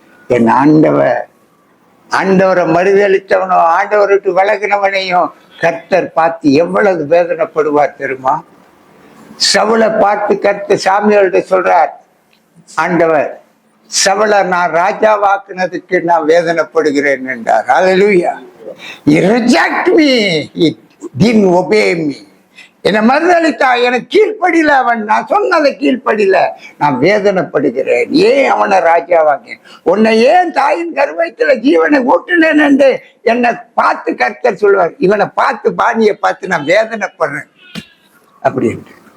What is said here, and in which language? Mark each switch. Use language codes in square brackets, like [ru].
[ta] என் ஆண்டவரை மறுதளித்தவனோ ஆண்டவருக்கு விலகினவனையும் கர்த்தர் பார்த்து எவ்வளவு வேதனைப்படுவார் தெரியுமா? சவுலை பார்த்து கர்த்தர் சாமியார்கிட்ட சொல்றார், ஆண்டவர் சவுலை நான் ராஜாவாக்குனதுக்கு நான் வேதனைப்படுகிறேன் என்றார். ஹல்லேலூயா. [en] He reject me, he didn't obey me. [ta] என்னை மறுதளித்தா, எனக்கு கீழ்ப்படியில, அவன் நான் சொன்னதை கீழ்ப்படியில, நான் வேதனைப்படுகிறேன். ஏன் அவனை ராஜாவாக்கினேன்? உன்னை ஏன் தாயின் கர்வத்துல ஜீவனை ஊட்டினேன் என்று என்னை பார்த்து கர்த்தர் சொல்வார். இவனை பார்த்து, பாணியை பார்த்து நான் வேதனைப்படுறேன் அப்படின்ட்டு.